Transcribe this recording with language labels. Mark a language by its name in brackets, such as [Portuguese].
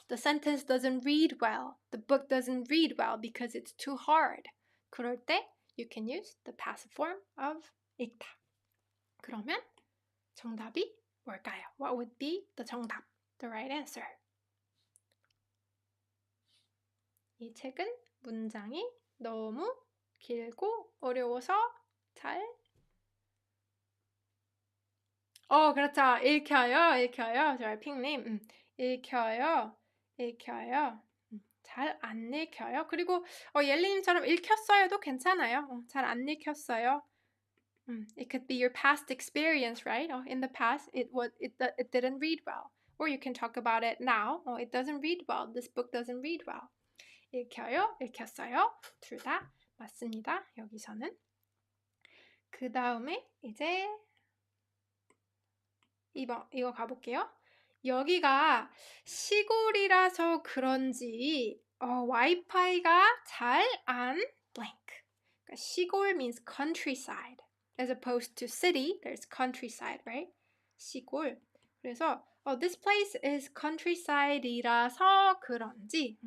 [English] The sentence doesn't read well. The book doesn't read well because it's too hard. 그럴 때 you can use the passive form of 읽다. [Korean] 그러면 정답이 뭘까요? [English] What would be the 정답? The right answer. [Korean] 이 책은 문장이 너무 길고 어려워서 잘 그렇죠. 읽혀요. 저희 핑님. 읽혀요. 잘 안 읽혀요. 그리고 옐리님처럼 읽혔어요도 괜찮아요. 잘 안 읽혔어요. [English] It could be your past experience, right? In the past, it didn't read well. Or you can talk about it now. It doesn't read well. This book doesn't read well. [Korean] 읽혀요, 읽혔어요. 둘 다 맞습니다. 여기서는. 그 다음에 이제 이거 가볼게요. 여기가 시골이라서 그런지 와이파이가 잘 안 blank. [English] 그러니까 시골 means countryside. As opposed to city, there's countryside, right? [Korean] 시골. [English] 그래서 this place is countryside이라서 그런지.